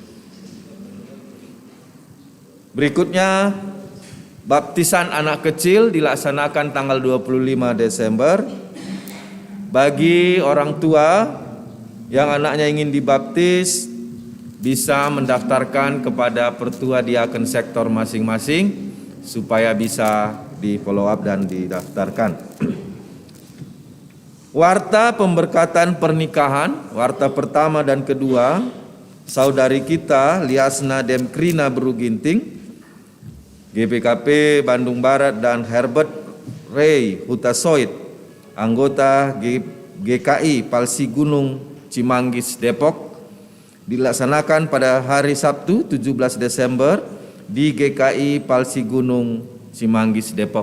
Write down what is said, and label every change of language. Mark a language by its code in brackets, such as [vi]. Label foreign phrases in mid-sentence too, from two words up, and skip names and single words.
[id] Berikutnya, baptisan anak kecil dilaksanakan tanggal 25 Desember. Bagi orang tua yang anaknya ingin dibaptis, bisa mendaftarkan kepada pertua diaken sektor masing-masing supaya bisa di [en] follow up [id] dan didaftarkan. Warta pemberkatan pernikahan, warta pertama dan kedua, saudari kita Liasna Demkrina Beruginting, GBKP Bandung Barat, dan Herbert Ray Hutasoid, anggota GKI Palsi Gunung Cimanggis Depok, dilaksanakan pada hari Sabtu 17 Desember di GKI Palsi Gunung Cimanggis Depok.